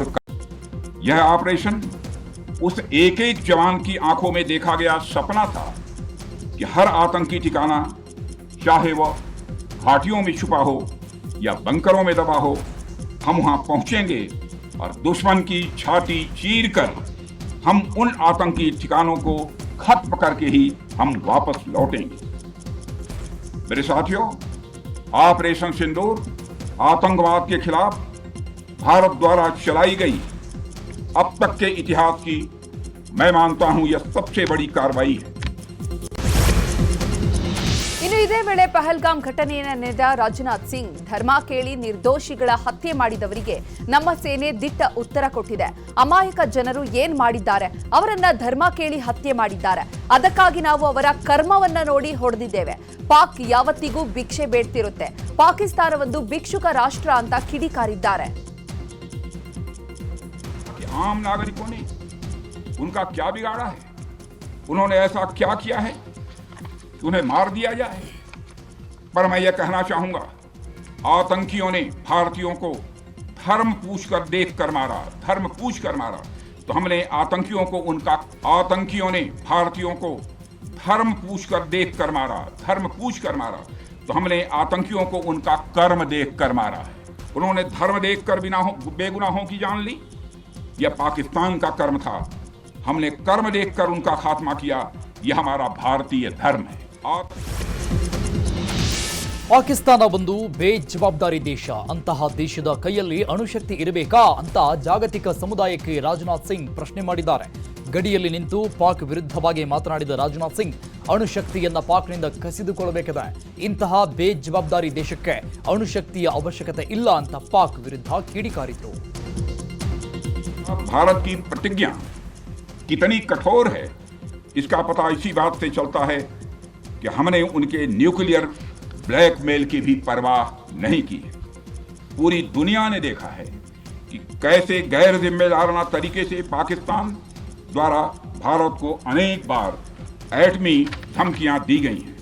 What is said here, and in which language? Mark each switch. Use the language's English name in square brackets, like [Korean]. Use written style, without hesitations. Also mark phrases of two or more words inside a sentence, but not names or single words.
[Hindi] यह ऑपरेशन उस एक एक जवान की आंखों में देखा गया सपना था कि हर आतंकी ठिकाना, चाहे वह घाटियों में छुपा हो या बंकरों में दबा हो, हम वहां पहुंचेंगे और दुश्मन की छाती चीरकर हम उन आतंकी ठिकानों को खत्म करके ही हम वापस लौटेंगे। मेरे साथियों, ऑपरेशन सिंदूर आतंकवाद के खिलाफ भारत द्वारा चलाई गई अब तक के इतिहास की मैं मानता हूं यह सबसे बड़ी कार्रवाई है। [Kannada] ಇನ್ನು ಇದೇ ವೇಳೆ ಪಹಲ್ಗಾಮ್ ಘಟನೆಯನ್ನು ನೆನೆದ ರಾಜನಾಥ್ ಸಿಂಗ್ ಧರ್ಮ ಕೇಳಿ ನಿರ್ದೋಷಿಗಳ ಹತ್ಯೆ ಮಾಡಿದವರಿಗೆ ನಮ್ಮ ಸೇನೆ ದಿಟ್ಟ ಉತ್ತರ ಕೊಟ್ಟಿದೆ. ಅಮಾಯಕ ಜನರು ಏನ್ ಮಾಡಿದ್ದಾರೆ, ಅವರನ್ನ ಧರ್ಮ ಕೇಳಿ ಹತ್ಯೆ ಮಾಡಿದ್ದಾರೆ. ಅದಕ್ಕಾಗಿ ನಾವು ಅವರ ಕರ್ಮವನ್ನ ನೋಡಿ ಹೊಡೆದಿದ್ದೇವೆ. ಪಾಕ್ ಯಾವತ್ತಿಗೂ ಭಿಕ್ಷೆ ಬೇಡ್ತಿರುತ್ತೆ. ಪಾಕಿಸ್ತಾನವೊಂದು ಭಿಕ್ಷುಕ ರಾಷ್ಟ್ರ ಅಂತ ಕಿಡಿಕಾರಿದ್ದಾರೆ. [Hindi] आम नागरिकों ने उनका क्या बिगाड़ा है? उन्होंने ऐसा क्या किया है कि उन्हें मार दिया जाए? पर मैं यह कहना चाहूंगा, आतंकियों ने भारतीयों को धर्म पूछकर देखकर मारा, धर्म पूछकर मारा। तो हमने आतंकियों ने भारतीयों को धर्म पूछकर देखकर मारा, धर्म पूछकर मारा। तो हमने आतंकियों को उनका कर्म देखकर मारा है। उन्होंने धर्म देखकर बेगुनाहों की जान ली। यह पाकिस्तान का कर्म था। हमने कर्म देखकर उनका खात्मा किया। यह हमारा भारतीय धर्म है। [Kannada] ಪಾಕಿಸ್ತಾನ ಒಂದು ಬೇಜವಾಬ್ದಾರಿ ದೇಶ. ಅಂತಹ ದೇಶದ ಕೈಯಲ್ಲಿ ಅಣುಶಕ್ತಿ ಇರಬೇಕಾ ಅಂತ ಜಾಗತಿಕ ಸಮುದಾಯಕ್ಕೆ ರಾಜನಾಥ್ ಸಿಂಗ್ ಪ್ರಶ್ನೆ ಮಾಡಿದ್ದಾರೆ. ಗಡಿಯಲ್ಲಿ ನಿಂತು ಪಾಕ್ ವಿರುದ್ಧವಾಗಿ ಮಾತನಾಡಿದ ರಾಜನಾಥ್ ಸಿಂಗ್ ಅಣುಶಕ್ತಿಯನ್ನ ಪಾಕ್ನಿಂದ ಕಸಿದುಕೊಳ್ಳಬೇಕಿದೆ. ಇಂತಹ ಬೇಜವಾಬ್ದಾರಿ ದೇಶಕ್ಕೆ ಅಣುಶಕ್ತಿಯ ಅವಶ್ಯಕತೆ ಇಲ್ಲ ಅಂತ ಪಾಕ್ ವಿರುದ್ಧ ಕಿಡಿಕಾರಿದ್ರು. [Hindi] भारत की प्रतिज्ञा कितनी कठोर है इसका पता इसी बात से चलता है कि हमने उनके [English] nuclear blackmail [Hindi] की भी परवाह नहीं की है। पूरी दुनिया ने देखा है कि कैसे गैर जिम्मेदाराना तरीके से पाकिस्तान द्वारा भारत को अनेक बार एटमी धमकियां दी गई हैं।